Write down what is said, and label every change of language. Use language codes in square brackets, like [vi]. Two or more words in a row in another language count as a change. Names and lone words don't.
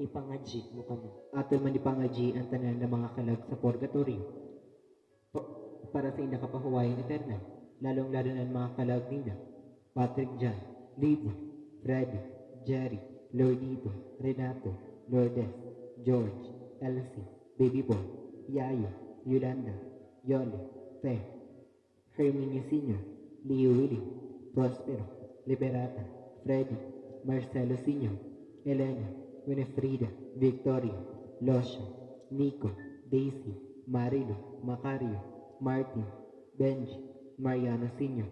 [bik] Ipangadji mo kami. Aton man ipangaji ang tanan ng mga kalag sa purgatorio. Para sa inakapahuwayan eterna, lalong-lalo na ang mga kalag nila, Patrick John, Lady, Freddy, Jerry, Lordito, Renato, Lourdes, George, Elsie, Baby Boy, Yayo, Yolanda, Yole, Fe, Herminia Sr., Leo Willie, Prospero, Liberata, Freddy, Marcelo Sr., Elena, Winifrida, Victoria, Losio, Nico, Daisy, Marilo, Macario, Martin, Benji, Mariana Sr.,